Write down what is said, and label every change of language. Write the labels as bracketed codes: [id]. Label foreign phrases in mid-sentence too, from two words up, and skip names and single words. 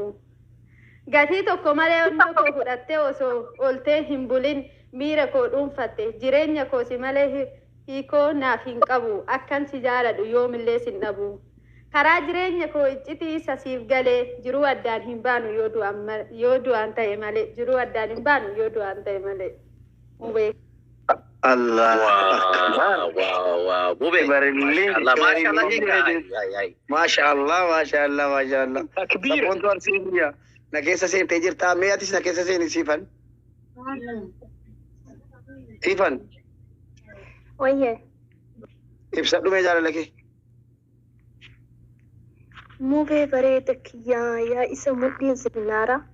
[om] Gatii tokko malee hundoo koo fudhattee osoo ooltee hin bulin miira koo dhuunfatte jireenya koo si malee hiikoo naaf hin qabu akkan si jaaladhu yoomillee sin dhabu. Karaa jireenya koo iccitii isa siif galee jiruu addaan hin baanu yoo du'aan ta'e malee jiruu addaan hin baanu yoo du'aan ta'e malee. Mubee. Allah. Wow. Mube. [ar] ما شاء الله. [om] Sabboontu arsiifiyya. Na keessa seentee jirtaa mee atis na keessa seeni siifan. Siifan. Wayyee. Ibsadhu mee jaalala kee. Mubee bareeda kiyyaa yaa isa mudhiin zinaara.